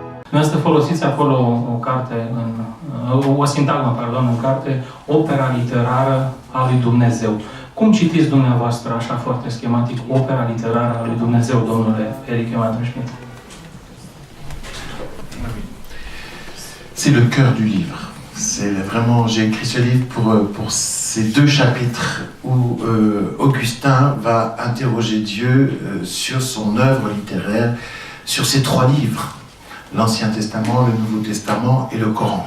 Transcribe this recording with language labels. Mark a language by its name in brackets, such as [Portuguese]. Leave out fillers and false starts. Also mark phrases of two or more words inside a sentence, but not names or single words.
[Romanian] Dumneavoastră folosiți acolo o sintagmă, în carte, opera literară a lui Dumnezeu. Cum citiți dumneavoastră, așa foarte schematic, opera literară a lui Dumnezeu, domnule Eric Emanuel Schmidt? [French] C'est le cœur du livre. C'est vraiment, j'ai écrit ce livre pour ces 2 chapitres où Augustin va interroger Dieu sur son œuvre littéraire, sur ces 3 livres, l'Ancien Testament, le Nouveau Testament et le Coran.